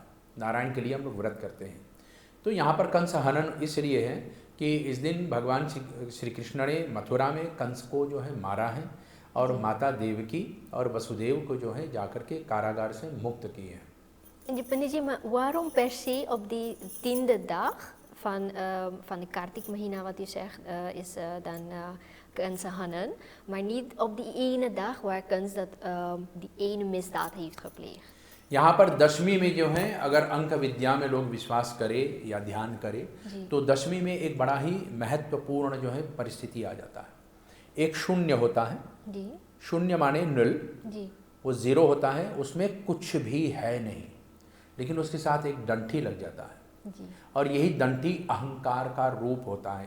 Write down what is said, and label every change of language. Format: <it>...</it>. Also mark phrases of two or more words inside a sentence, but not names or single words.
<hi>नारायण के लिए हम लोग व्रत करते हैं। तो यहाँ पर कंस हनन इसलिए है कि इस दिन भगवान श्री कृष्ण ने मथुरा में कंस को जो है मारा है, और माता देवकी और वसुदेव को जो है जाकर के कारागार से मुक्त किए हैं। पंडित जी,</hi> <nl>waarom per se op die 10e dag van de</nl> <hi>कार्तिक महीना,</hi> <nl>wat u zegt, is dan Kans Hanan, maar niet op die ene dag waar Kans die ene misdaad heeft gepleegd?</nl> <hi>यहाँ पर 10वीं में जो है, अगर अंक विद्या में लोग विश्वास करें या ध्यान करें, तो 10वीं में एक बड़ा ही महत्वपूर्ण जो है परिस्थिति आ जाता है। एक शून्य होता है, शून्य माने नुल, वो 0 होता है, उसमें कुछ भी है नहीं, लेकिन उसके साथ एक डंठी लग जाता है, और यही डंठी अहंकार का रूप होता है।</hi>